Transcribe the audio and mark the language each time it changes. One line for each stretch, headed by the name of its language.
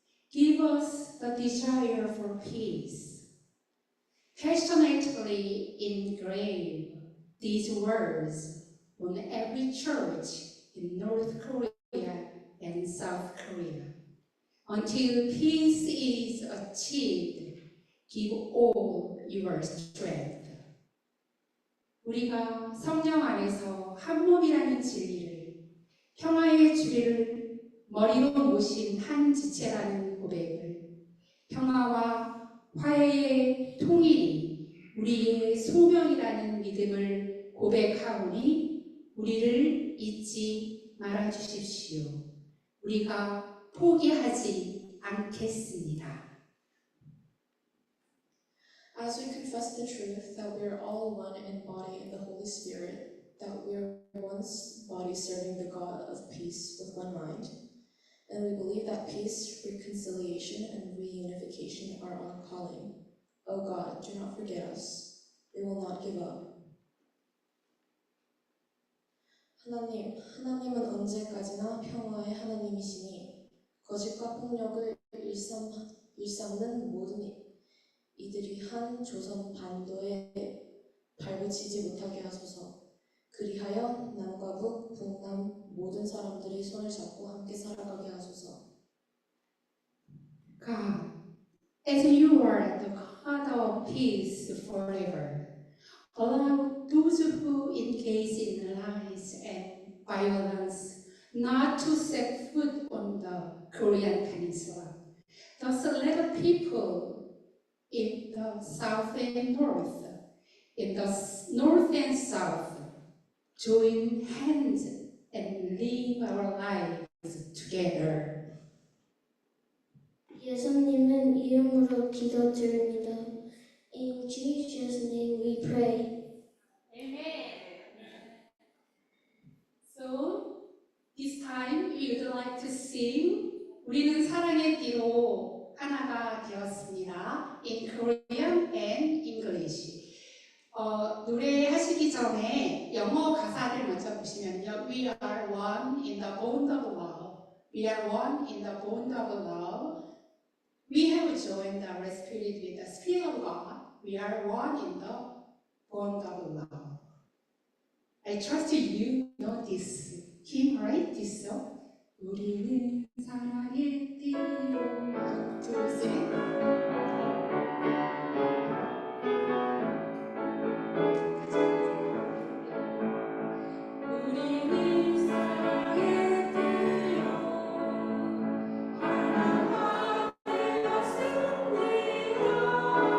English: Give us the desire for peace. Passionately engrave these words on every church in North Korea and South Korea. Until peace is achieved, give all your strength.
Korean: 우리가 성령 안에서 한 몸이라는 진리를, 평화의 주리를 머리로 모신 한 지체라는 고백을, 평화와 화해의 통일이 우리의 소명이라는 믿음을 고백하오니 우리를 잊지 말아 주십시오. 우리가 포기하지 않겠습니다.
English: As we confess the truth that we are all one in body in the Holy Spirit, that we are one body serving the God of peace with one mind, and we believe that peace, reconciliation, and reunification are our calling. O God, do not forget us. We will not give up.
Korean: 하나님, 하나님은 언제까지나 평화의 하나님이시니 거짓과 폭력을 일삼는 모든 이들이 한 조선 반도에 발붙이지 못하게 하소서. 그리하여 남과 북, 북남 모든 사람들이 손을 잡고 함께 살아가게 하소서.
English: God, as you are the God of peace forever, allow those who engage in lies and violence not to set foot on the Korean Peninsula. Thus let the people in the south and north, in the north and south, join hands and live our lives together.
Korean: 예수님은 이름으로 기도드립니다.
English: In Jesus' name we pray. So this time we would like to sing
Korean: 우리는 사랑의 띠로 하나가 되었습니다.
English: In Korean and English.
Korean: 노래하시기 전에 영어 가사를 먼저 보시면요.
English: We are one in the bond of love. We are one in the bond of love. We have joined our spirit with the Spirit of God. We are one in the bond of love. I trust you know this hymn, right? This song.
Korean: 우리는 사랑의 띠로 하나, 둘, 셋. 우리는 사랑의 띠로 하나가 되었습니다.